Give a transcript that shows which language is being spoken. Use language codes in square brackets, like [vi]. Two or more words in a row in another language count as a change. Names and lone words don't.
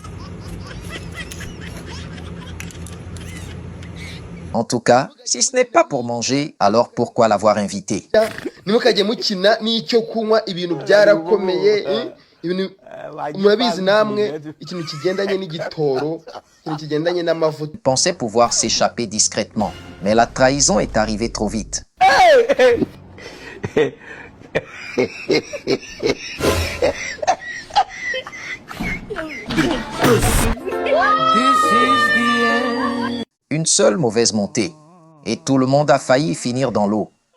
[fr] En tout cas, si ce n'est pas pour manger, alors pourquoi l'avoir invité? [rw] Nimukajye mukina n'icyo kunywa ibintu byarakomeye ibintu murabizi namwe ikintu kigendanye n'igitoro ikintu kigendanye n'amavuta. [fr] Il pensait pouvoir s'échapper discrètement, mais la trahison est arrivée trop vite. Une seule mauvaise montée, et tout le monde a failli finir dans l'eau.